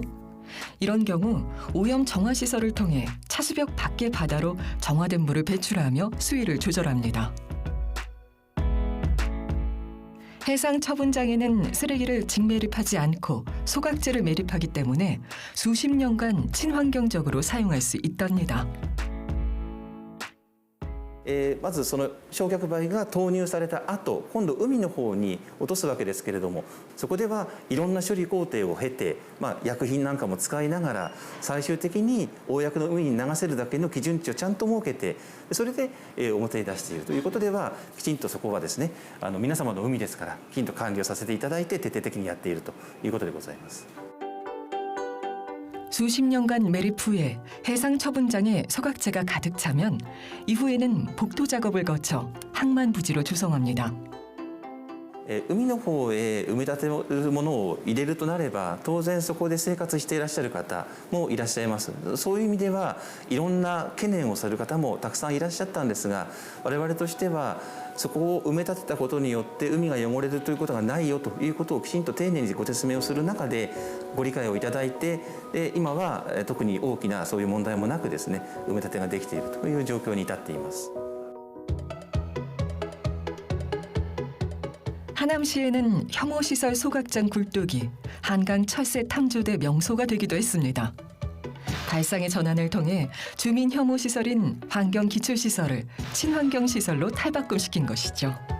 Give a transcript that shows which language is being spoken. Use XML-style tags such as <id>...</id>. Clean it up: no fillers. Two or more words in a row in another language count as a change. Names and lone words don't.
<ko>이런 경우 오염 정화 시설을 통해 차수벽 밖의 바다로 정화된 물을 배출하며 수위를 조절합니다. 해상 처분장에는 쓰레기를 직매립하지 않고 소각재를 매립하기 때문에 수십 년간 친환경적으로 사용할 수 있답니다.</ko> <ja>まずその焼却灰が投入された後、今度海の方に落とすわけですけれども、そこではいろんな処理工程を経て、薬品なんかも使いながら最終的に公の海に流せるだけの基準値をちゃんと設けて、それで表に出しているということでは、きちんとそこはですね、皆様の海ですからきちんと管理をさせていただいて徹底的にやっているということでございます。</ja> <ko>수십 년간 매립 후에 해상 처분장에 소각재가 가득 차면 이후에는 복도 작업을 거쳐 항만 부지로 조성합니다.</ko> <ja>海の方へ埋め立てるものを入れるとなれば、当然そこで生活していらっしゃる方もいらっしゃいます。そういう意味ではいろんな懸念をされる方もたくさんいらっしゃったんですが、我々としてはそこを埋め立てたことによって海が汚れるということがないよということをきちんと丁寧にご説明をする中でご理解をいただいて、今は特に大きなそういう問題もなくですね、埋め立てができているという状況に至っています。</ja> <ko>하남시에는 혐오시설 소각장 굴뚝이 한강 철새 탐조대 명소가 되기도 했습니다. 발상의 전환을 통해 주민 혐오시설인 환경기출시설을 친환경시설로 탈바꿈시킨 것이죠.</ko>